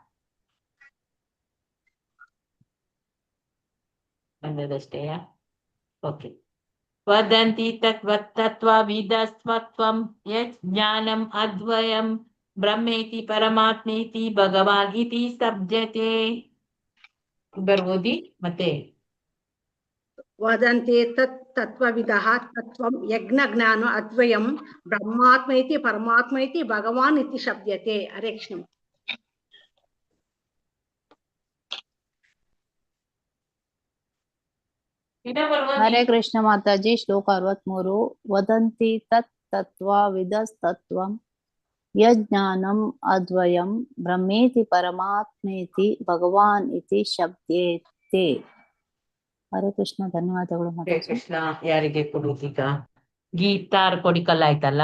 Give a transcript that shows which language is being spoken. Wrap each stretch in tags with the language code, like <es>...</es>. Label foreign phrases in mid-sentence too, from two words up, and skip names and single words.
<kn>ಬಂದದಷ್ಟೇಯಾ? ಓಕೆ.</kn> <sa>ವದಂತಿ ತತ್ವವಿದಸ್ತ್ವಂ ಯಜ್ಞಾನಂ ಅದ್ವಯಂ ಬ್ರಹ್ಮೇತಿ ಪರಮಾತ್ಮೇತಿ ಭಗವಾನ್ ಇತಿ ಸಬ್ಜತೆ.</sa> <kn>ಓದಿ ಮತ್ತೆ.</kn> <sa>ವದಂತಿ ತತ್ವವಿದಃ ತತ್ವಂ ಯಜ್ಞಜ್ಞಾನ ಅದ್ವಯಂ ಬ್ರಹ್ಮಾತ್ಮ ಇತಿ ಪರಮಾತ್ಮ ಇತಿ ಭಗವಾನ್ ಇತಿ ಶಬ್ದತೆ.</sa> <kn>ಹರೇ ಕೃಷ್ಣ. ಹರೇ ಕೃಷ್ಣ ಮಾತಾಜಿ. ಶ್ಲೋಕ 63.</kn> <sa>ವದಂತಿ ತತ್ವವಿದಸ್ತತ್ವಂ ಯಜ್ಞಾನಂ ಅದ್ವಯಂ ಬ್ರಹ್ಮೇತಿ ಪರಮಾತ್ಮೇತಿ ಭಗವಾನ್ ಇತಿ ಶಬ್ದತೆ.</sa> <kn>ಹರೇ ಕೃಷ್ಣ. ಧನ್ಯವಾದಗಳು ಹರೇ ಮಾತಾಜಿ. ಕೃಷ್ಣ. ಯಾರಿಗೆ ಕೊಡುವುದೀಗ? ಗೀತಾರ್ ಕೊಡಿಕಲ್ಲ ಆಯ್ತಲ್ಲ.</kn>